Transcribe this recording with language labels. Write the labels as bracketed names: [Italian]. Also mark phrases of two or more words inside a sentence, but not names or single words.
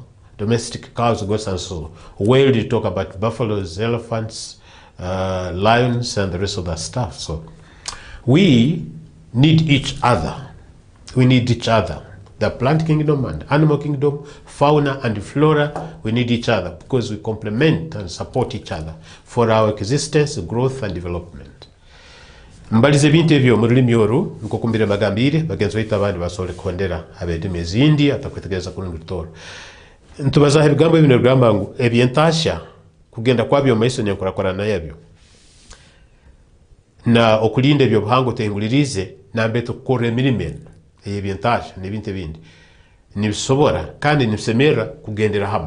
[English] Domestic cows, goats, and so. Wild, you talk about buffaloes, elephants, lions, and the rest of that stuff. So we need each other. We need each other. The plant kingdom and animal kingdom, fauna and flora, we need each other because we complement and support each other for our existence, growth, and development. [Tooro] Mbalize bintu ebyo mu lulimi oru nkukumbire bagambire bagenzi baitu abandi basobole kuhondera abedimi ezindi atakwetegereza kurungi tutoro. Ntubazaho ebigambo ebino bigamba ngu ebyentasha kugenda kwabyo maiso nyenkorakorana yabyo na okulinda ebyo buhango tehingulirize nambe tukora emirimo ebyentasha n'ebintu ebindi nibisobora kandi nibisemera kugendera hamwe.